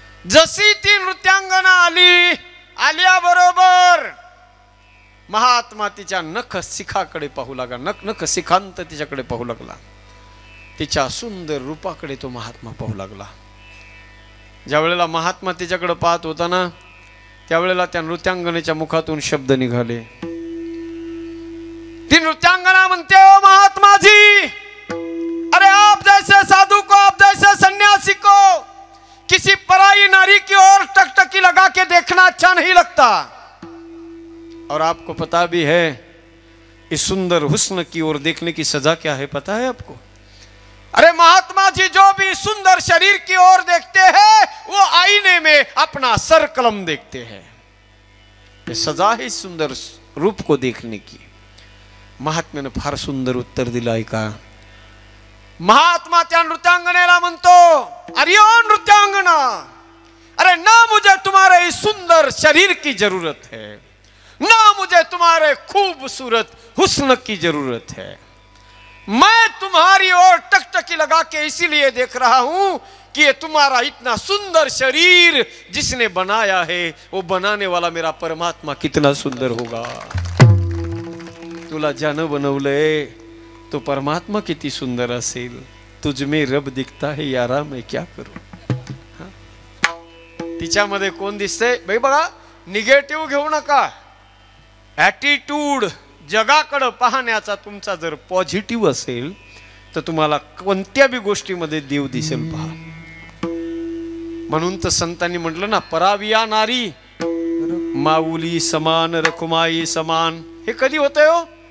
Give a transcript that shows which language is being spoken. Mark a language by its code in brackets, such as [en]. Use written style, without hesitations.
[mr] जशी ती नृत्यांगना आली, आल्याबरोबर महात्मा तिच्या नख शिखाकडे पाहू लागला. नख शिखांत तिच्याकडे पाहू लागला. तिच्या सुंदर रूपाकडे तो महात्मा पाहू लागला. ज्या वेळेला महात्मा तिच्याकडे पाहत होता ना, त्यावेळेला त्या नृत्यांगनेच्या मुखातून शब्द निघाले. ती नृत्यांगना म्हणते, [hi] ओ महात्मा जी, अरे आप जैसे साधु को, आप जैसे सन्यासी को किसी पराई नारी की ओर टकटकी लगा के देखना अच्छा नहीं लगता. और आपको पता भी है इस सुंदर हुस्न की ओर देखने की सजा क्या है, पता है आपको? अरे महात्मा जी, जो भी सुंदर शरीर की ओर देखते हैं वो आईने में अपना सर कलम देखते हैं. ये सजा है सुंदर रूप को देखने की. [mr] महात्म्याने फार सुंदर उत्तर दिलं ऐका. महात्मा त्या नृत्यांगनेला म्हणतो, [hi] अरे ओ नृत्यांगना, अरे ना मुझे तुम्हारे इस सुंदर शरीर की जरूरत है, ना मुझे तुम्हारे खूबसूरत हुस्न की जरूरत है. मैं तुम्हारी ओर टकटकी लगा के इसीलिए देख रहा हूं कि ये तुम्हारा इतना सुंदर शरीर जिसने बनाया है, वो बनाने वाला मेरा परमात्मा कितना सुंदर होगा. [mr] तुला ज्यानं बनवलंय तो परमात्मा किती सुंदर असेल. [hi] तुझ में रब दिखता है यारा, मैं क्या करू. [mr] तिच्यामध्ये कोण दिसतंय बाई बघा. निगेटिव्ह घेऊ नका. ॲटिट्यूड, जगाकडे पाहण्याचा तुमचा जर पॉझिटिव्ह असेल तर तुम्हाला कोणत्या बी गोष्टीमध्ये देव दिसेल. पहा, म्हणून तर संतांनी म्हटलं ना, पराविया नारी माऊली समान रखुमाई समान. हे कधी होतंय हो?